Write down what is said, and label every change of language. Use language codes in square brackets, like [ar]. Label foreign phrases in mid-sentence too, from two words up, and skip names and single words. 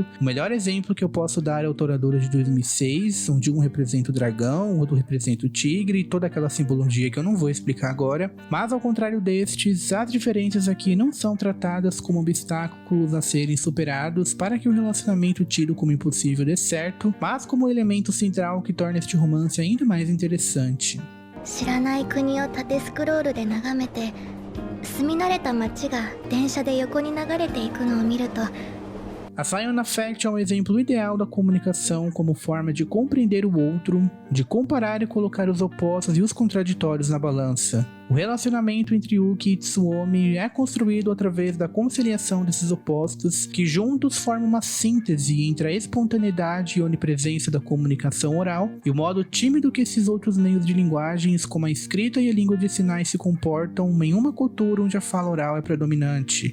[pt] O melhor exemplo que eu posso dar é o Toradora de 2006, onde um representa o dragão, o outro representa o tigre, e toda aquela simbologia que eu não vou explicar agora. Mas ao contrário destes, as diferenças aqui não são tratadas como obstáculos a serem superados para que o relacionamento tido como impossível dê certo, mas como um elemento central que torna este romance ainda mais interessante. [ja] 知らない国を縦スクロールで眺めて、住み慣れた街が電車で横に流れていくのを見ると、 [pt] A Sayona Faction é um exemplo ideal da comunicação como forma de compreender o outro, de comparar e colocar os opostos e os contraditórios na balança. O relacionamento entre Yuki e Itsuomi é construído através da conciliação desses opostos, que juntos formam uma síntese entre a espontaneidade e onipresença da comunicação oral e o modo tímido que esses outros meios de linguagens, como a escrita e a língua de sinais, se comportam em uma cultura onde a fala oral é predominante.